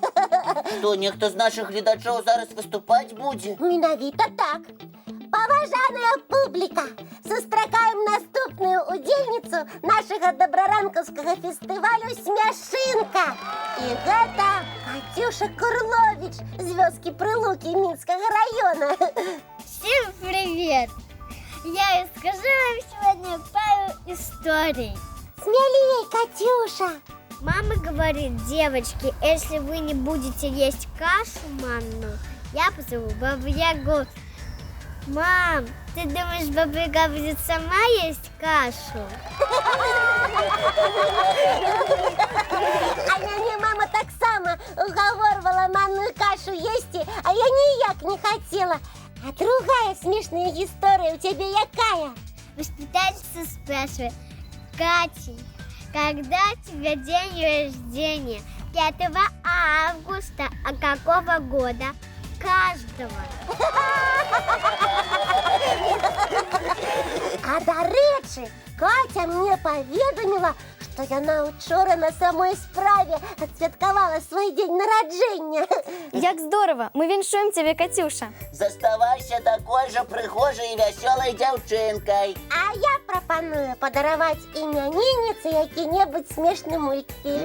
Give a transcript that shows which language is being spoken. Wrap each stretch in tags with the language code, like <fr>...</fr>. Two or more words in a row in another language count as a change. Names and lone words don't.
<be>Што, нехта з нашых гледачоў зараз выступаць будзе? Менавіта так. Паважаная публіка, сустракаем наступную удзельніцу нашага дабраранкаўскага фестывалю «Смяшынка». І гэта Катюша Курлович з вёскі Прылукі Мінскага района.</be> <ru>Всем привет! Я расскажу вам сегодня пару историй. Смелее, Катюша! Мама говорит: девочки, если вы не будете есть кашу манную, я позову Бабу-Ягу. Мам, ты думаешь, Баба-Яга будет сама есть кашу?</ru> <be>А мяне мама таксама угаворвала манную кашу есці, а я ніяк не хотела.</be> <ru>А другая смешная история у тебя якая? Воспитательница спрашивает: Катенька, когда у тебя день рождения? 5 августа. А какого года? Каждого.</ru> <be>А до рэчы, Катя мне паведаміла, што яна учора на самой справе адсвяткавала свой дзень нараджэння. Як здорово! Мы віншуем цябе, Катюша! Заставайся такой жа прыгожай і вясёлай дзяўчынкай. А я прапаную падараваць імянініцы які-небудзь смешны мультфільм.</be>